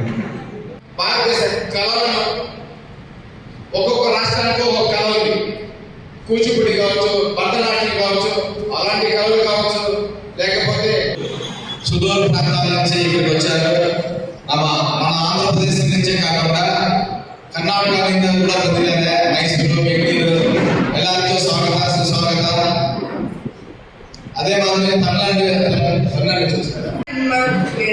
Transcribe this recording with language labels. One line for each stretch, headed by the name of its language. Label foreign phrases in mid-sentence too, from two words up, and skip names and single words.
Telugu: భారతదేశ కళలను ఒక్కొక్క రాష్ట్రానికి ఒక్కొక్క కళ ఉంది. కూచిపూడి కావచ్చు, భరతనాట్యం కావచ్చు, అలాంటి కళలు కావచ్చు, లేకపోతే సుదూర ప్రాంతాల నుంచి ఇక్కడికి వచ్చారు. మన ఆంధ్రప్రదేశ్ నుంచే కాకుండా
Kannada: ಕರ್ನಾಟಕದಿಂದ ಕೂಡ ಬಂದಿದ್ದಾರೆ. ಮೈಸೂರು, ಬೆಂಗಳೂರು ಎಲ್ಲರಿಗೂ ಸ್ವಾಗತ, ಸುಸ್ವಾಗತ. ಅದೇ ಮಾತ್ರ ತಮಿಳುನಾಡು